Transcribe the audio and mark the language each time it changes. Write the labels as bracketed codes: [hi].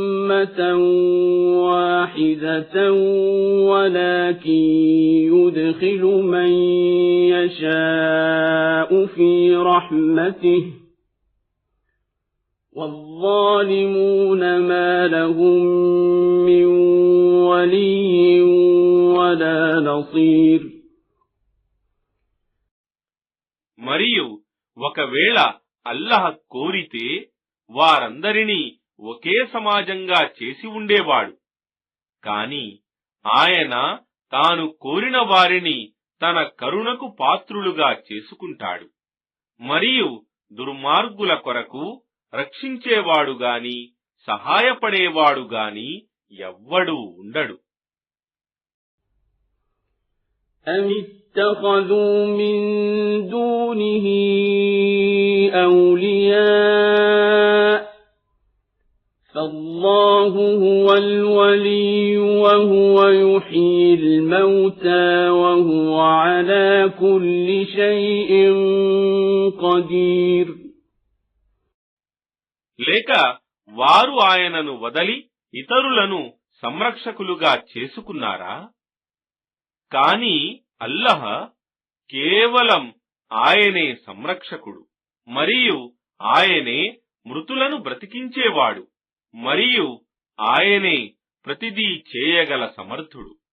[ar] أمة واحدة ولكن يدخل من يشاء في رحمته والظالمون ما لهم من ولي ولا نصير. [te] మరియు ఒకవేళ అల్లాహ్ కోరితే వారందరినీ ఒకే సమాజంగా చేసి ఉండేవాడు. కాని ఆయన తాను కోరిన వారిని తన కరుణకు పాత్రులుగా చేసుకుంటాడు. మరియు దుర్మార్గుల కొరకు రక్షించేవాడు గాని సహాయపడేవాడు గాని ఎవ్వడూ ఉండడు. [ar] اتخذوا من دونه أولياء فالله هو الولي وهو يحيي الموتى وهو على كل شيء قدير. [te] లేక వారు ఆయనను వదలి ఇతరులను సంరక్షకులుగా చేసుకున్నారా? కాని అల్లాహ్ కేవలం ఆయనే సంరక్షకుడు, మరియు ఆయనే మృతులను బ్రతికించేవాడు, మరియు ఆయనే ప్రతిదీ చేయగల సమర్థుడు.